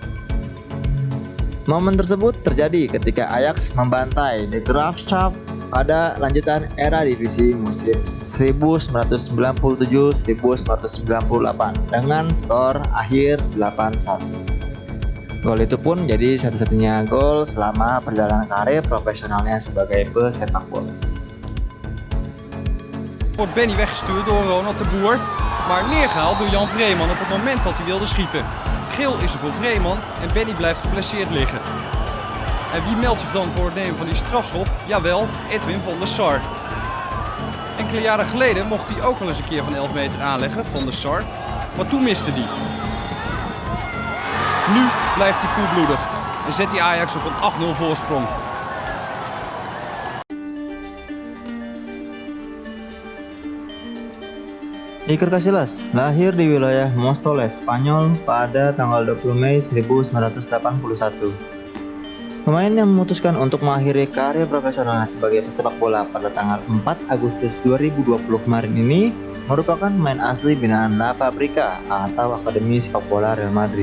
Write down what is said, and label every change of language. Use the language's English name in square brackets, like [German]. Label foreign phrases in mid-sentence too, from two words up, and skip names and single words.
[Indonesian] Momen tersebut terjadi ketika Ajax membantai De Graafschap pada lanjutan era divisi musim 1997-1998 dengan skor akhir 8-1. Gol itu pun jadi satu-satunya gol selama perjalanan karir profesionalnya sebagai pesepak bola. [Dutch] Wordt Benny weggestuurd door Ronald de Boer, maar neergehaald door Jan Vreeman op het moment dat hij wilde schieten. Geel is er voor Vreeman en Benny blijft geblesseerd liggen. En wie meldt zich dan voor het nemen van die strafschop? Jawel, Edwin van der Sar. Enkele jaren geleden mocht hij ook wel eens een keer van 11 meter aanleggen, Van der Sar, maar toen miste hij. Nu blijft hij koelbloedig en zet hij Ajax op een 8-0 voorsprong. [Indonesian] Iker Casillas lahir di wilayah Móstoles, Spanyol pada tanggal 20 Mei 1981. Pemain yang memutuskan untuk mengakhiri karir profesionalnya sebagai pesepak bola pada tanggal 4 Agustus 2020 kemarin ini merupakan pemain asli binaan La Fabrica atau Akademi Sepak Bola Real Madrid.